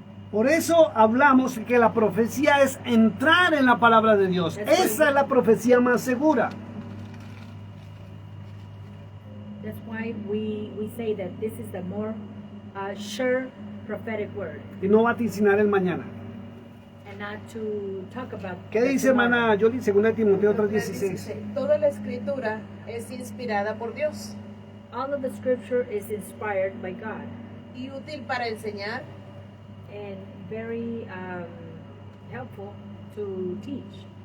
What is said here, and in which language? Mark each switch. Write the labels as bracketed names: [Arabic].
[Spanish] Por eso hablamos que la profecía es entrar en la palabra de Dios. Esa es la profecía más segura. [English] That's why we say that this is the more sure prophetic word, [Spanish] Y no vaticinar el mañana. [English] and not to talk about. [Spanish] ¿Qué [English] the [Spanish] dice, [English] tomorrow. [Spanish] hermana Yoli? 2 de Timoteo 3, 16. Toda la escritura es inspirada por Dios [English] All of the scripture is inspired by God [Spanish] y útil para enseñar, [English] and very helpful to teach.